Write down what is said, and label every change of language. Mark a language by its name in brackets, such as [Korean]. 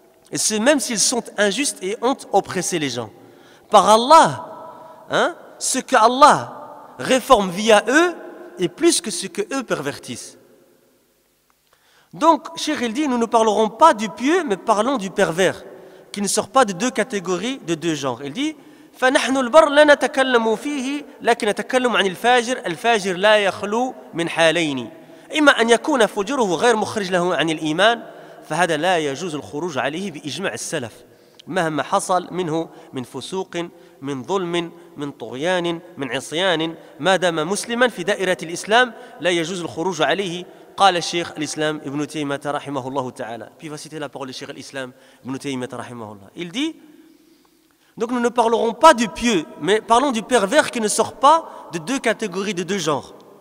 [French] Et ce même s'ils sont injustes et ont oppressé les gens. Par Allah, ce que Allah réforme via eux est plus que ce que eux pervertissent. Donc, Cheikh il dit, nous ne parlerons pas du pieux, mais parlons du pervers, qui ne sort pas de deux catégories, de deux genres. Il dit, [Arabic] فَنَحْنُ الْبَرْ لَا نَتَكَلَّمُ فِيهِ لكن نتكلم عن الفاجر لا يخلو من حالين إما أن يكون فجره غير مخرج له عن الإيمان فهذا لا يجوز الخروج عليه بإجماع السلف مهما حصل منه من فسوق من ظلم من طغيان من عصيان ما دام مسلما في دائرة الإسلام لا يجوز الخروج عليه قال الشيخ الإسلام ابن تيمية رحمه الله تعالى. [French] Puis il va citer la parole du Cheikh l'Islam ibn Taymiyyah rahimahullah. Il dit, donc nous ne parlerons pas du pieux, mais parlons du pervers qui ne sort pas de deux catégories, de deux genres.